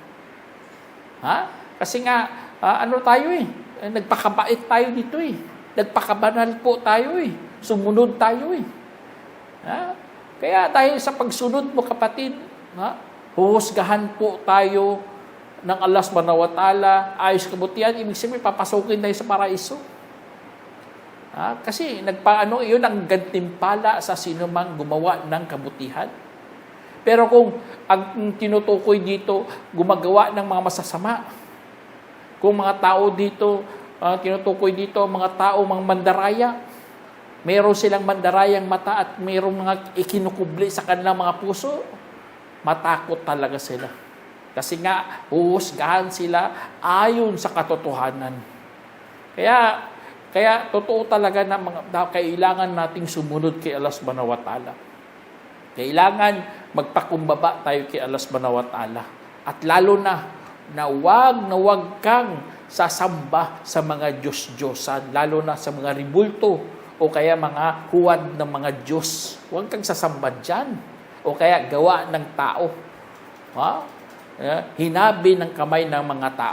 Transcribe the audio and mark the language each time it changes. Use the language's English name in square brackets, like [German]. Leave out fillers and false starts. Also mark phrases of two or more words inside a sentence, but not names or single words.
[Filipino] Kasi nga, ano tayo nagpakabait tayo dito Nagpakabanal po tayo Sumunod tayo Kaya dahil sa pagsunod mo, kapatid, huhusgahan po tayo ng Allah [Arabic] سبحانه وتعالى, [Filipino] ayos kabutihan, ibig sabihin, papasukin tayo sa paraiso. Kasi iyon ang gantimpala sa sinumang gumawa ng kabutihan. Pero kung ang tinutukoy dito, gumagawa ng mga masasama, kung mga tao dito, tinutukoy dito, mga tao, mga mandaraya, meron silang mandarayang mata at mayroong mga ikinukubli sa kanilang mga puso, matakot talaga sila. Kasi nga, huhusgahan sila ayon sa katotohanan. Kaya totoo talaga na kailangan nating sumunod kay Allah [Arabic] سبحانه وتعالى. [Filipino] Kailangan magpakumbaba tayo kay Allah [Arabic] سبحانه وتعالى. [Filipino] At lalo na wag kang sasamba sa mga Diyos-Diyosan, lalo na sa mga ribulto, o kaya mga huwad ng mga Diyos. Huwag kang sasamba dyan. O kaya gawa ng tao. Hinabi ng kamay ng mga tao.